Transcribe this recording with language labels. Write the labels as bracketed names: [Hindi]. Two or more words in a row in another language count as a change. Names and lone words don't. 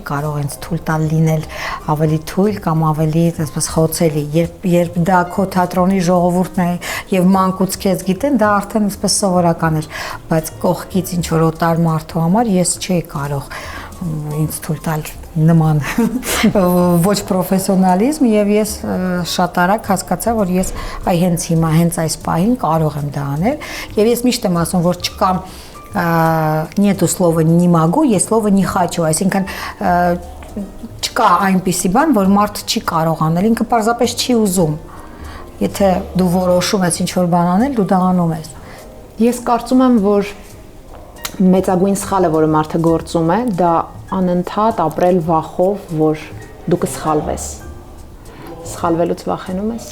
[Armenian] կարող ինձ թույլ տալ լինել ավելի թույլ կամ ավելի այսպես խոցելի, երբ դա քո թատրոնի ժողովուրդն է եւ մանկուց քեզ գիտեն, դա արդեն այսպես սովորական էր, բայց կողքից ինչ որ օտար մարդու համար ես չէի կարող ինձ թույլ տալ նման ոչ պրոֆեսիոնալիզմ եւ ես շատ արագ հասկացա, որ ես հենց հիմա, հենց այս պահին կարող եմ դա անել եւ ես միշտ եմ ասում, որ չկա [Russian] нету слова не могу, есть слово не хочу, [Armenian] այսինքն չկա այնպիսի բան, որ մարդ չի կարող անել, ինքը պարզապես չի ուզում։ Եթե դու որոշում ես ինչ որ բան անել, դու դա անում ես։ Ես կարծում եմ, որ մեծագույն սխալը, որը մարդը գործում է, դա անընդհատ ապրել վախով, որ դու կսխալվես։ Սխալվելուց վախենում ես։